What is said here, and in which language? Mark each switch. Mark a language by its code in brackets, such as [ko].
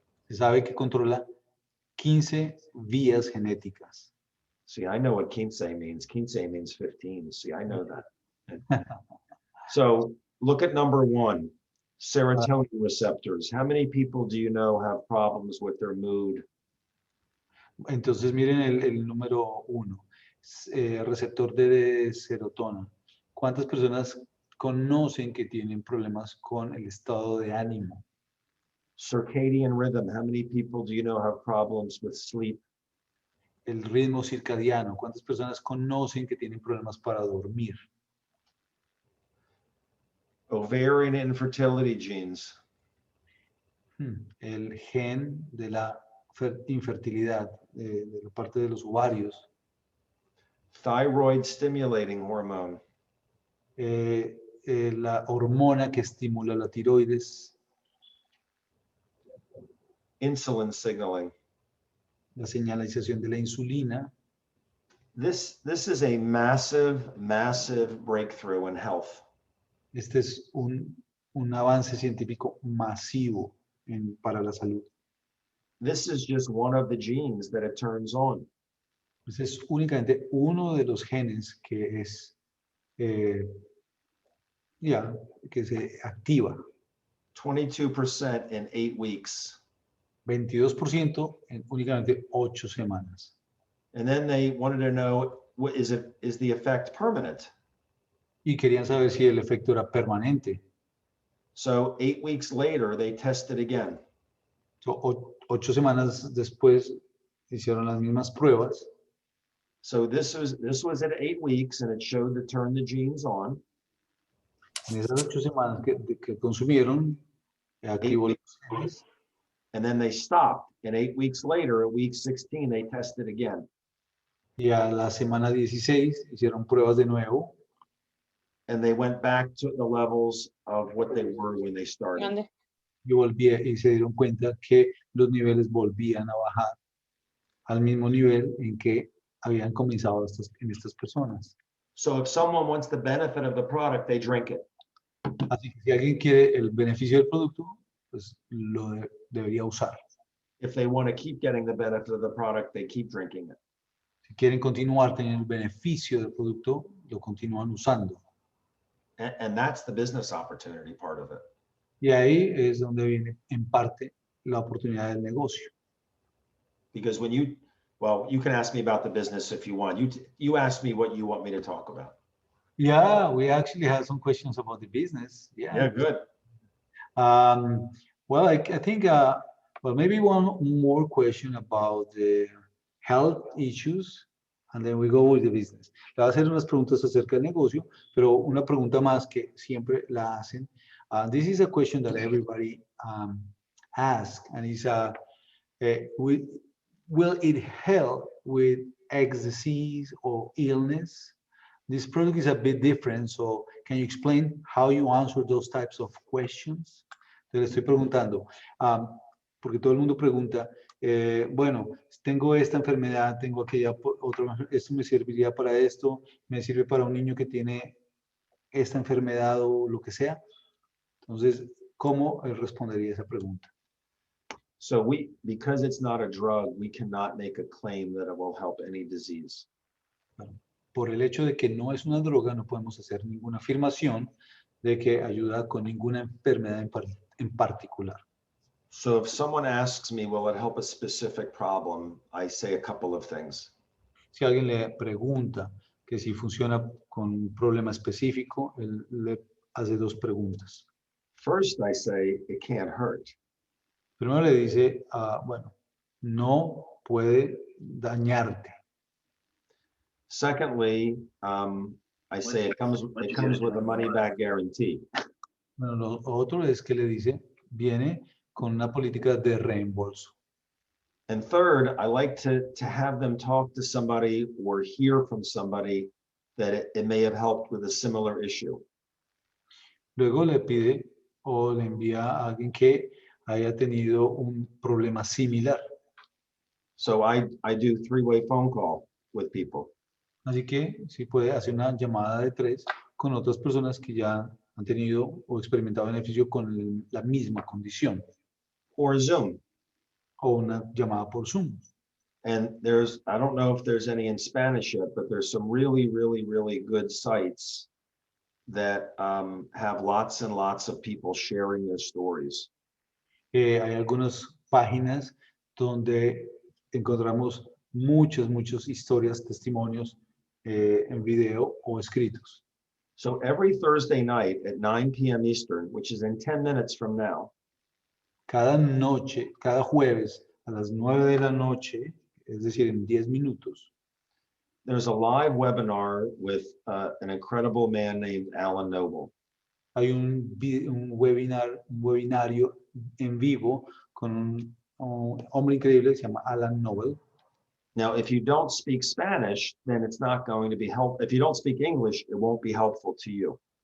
[es] Se sabe que controla 15 vías genéticas. [en] See, I know what quince means. Quince means 15. See, I know that. So look at number 1, serotonin receptors. How many people do you know have problems with their mood? [es] Entonces miren el número 1, receptor de serotona. ¿Cuántas personas conocen que tienen problemas con el estado de ánimo? [en] Circadian rhythm. How many people do you know have problems with sleep? [es] El ritmo circadiano. ¿Cuántas personas conocen que tienen problemas para dormir? [en] Ovarian infertility genes. [es] El gen de la infertilidad, de la parte de los ovarios. [en] Thyroid stimulating hormone. [es] La hormona que estimula la tiroides. [en] Insulin signaling. [es] La señalización de la insulina. [en] This is a massive breakthrough in health. [es] Este es un avance científico masivo para la salud. [en] This is just one of the genes that it turns on. [es] Este es únicamente uno de los genes que es que se activa. [en] 22% in 8 weeks. [es] 22% en únicamente 8 semanas. [en] And then they wanted to know, is the effect permanent? [es] Y querían saber si el efecto era permanente. [en] So 8 weeks later, they tested again. [es] 8 semanas después hicieron las mismas pruebas. [en] So this was at 8 weeks, and it showed to turn the genes on. [es] En esas 8 semanas que consumieron, activó los genes. [en] And then they stopped. And 8 weeks later, at week 16, they tested again. [es] Y a la semana 16 hicieron pruebas de nuevo. [en] And they went back to the levels of what they were when they started. [es] Y se dieron cuenta que los niveles volvían a bajar al mismo nivel en que habían comenzado en estas personas. [en] So if someone wants the benefit of the product, they drink it. [es] Así que si alguien quiere el beneficio del producto, pues lo debería usar. [en] If they want to keep getting the benefit of the product, they keep drinking it. [es] Si quieren continuar teniendo el beneficio del producto, lo continúan usando. [en] And that's the business opportunity part of it. [es] Y ahí es donde viene en parte la oportunidad del negocio. [en] Because when you can ask me about the business if you want. You ask me what you want me to talk about. Yeah, we actually have some questions about the business. Yeah, good. Well, I think, well, maybe one more question about the health issues, and then we go with the business. [es] Le voy a hacer unas preguntas acerca del negocio, pero una pregunta más que siempre la hacen. [en] This is a question that everybody asks, and it's, will it help with X disease or illness? This product is a bit different, so can you explain how you answer those types of questions? [es] Te le estoy preguntando, porque todo el mundo pregunta, bueno, tengo esta enfermedad, tengo aquella otra, esto me serviría para esto, me sirve para un niño que tiene esta enfermedad o lo que sea. Entonces, ¿cómo respondería esa pregunta? [en] So because it's not a drug, we cannot make a claim that it will help any disease. [es] Por el hecho de que no es una droga, no podemos hacer ninguna afirmación de que ayuda con ninguna enfermedad en particular. [en] So if someone asks me, will it help a specific problem? I say a couple of things. [es] Si alguien le pregunta que si funciona con un problema específico, él le hace dos preguntas. [en] First, I say it can't hurt. [es] Primero le dice, bueno, no puede dañarte. [en] Secondly, I say it comes with a money back guarantee. [es] Bueno, lo otro es que le dice, viene con una política de reembolso. [en] And third, I like to have them talk to somebody or hear from somebody that it may have helped with a similar issue. [es] Luego le pide o le envía a alguien que haya tenido un problema similar. [en] So I do three-way phone call with people. [es] Así que sí puede hacer una llamada de 3 con otras personas que ya han tenido o experimentado beneficio con la misma condición. [en] Or Zoom. [es] O una llamada por Zoom. [en] And I don't know if there's any in Spanish yet, but there's some really, really, really good sites that have lots and lots of people sharing their stories. [es] Hay algunas páginas donde encontramos muchas historias, testimonios en video o escritos. [en] So every Thursday night at 9 p.m. Eastern, which is in 10 minutes from now. [es] Cada noche, cada jueves a las 9 de la noche, es decir, en 10 minutos. [en] There's a live webinar with an incredible man named Alan Noble. [es] Hay un webinario en vivo con un hombre increíble que se llama Alan Noble. [en] Now, if you don't speak Spanish, then it's not going to be helpful. If you don't speak English, it won't be helpful to you.